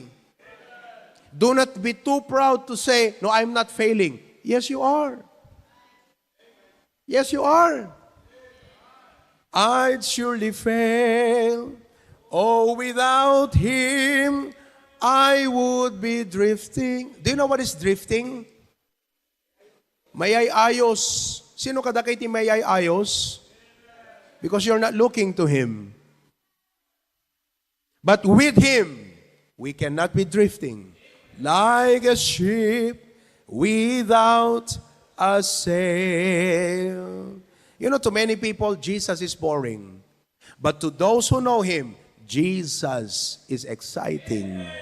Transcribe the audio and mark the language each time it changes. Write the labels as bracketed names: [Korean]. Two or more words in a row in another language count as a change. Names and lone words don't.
[English] Do not be too proud to say, no, I'm not failing. Yes, you are. Yes, you are. I'd surely fail. Oh, without Him, I would be drifting. Do you know what is drifting? [Iloko] Mayay ayos. Sino kada kay ti mayay ayos? [English] Because you're not looking to Him. But with Him, we cannot be drifting. Like a ship without a sail. You know, to many people, Jesus is boring. But to those who know Him, Jesus is exciting.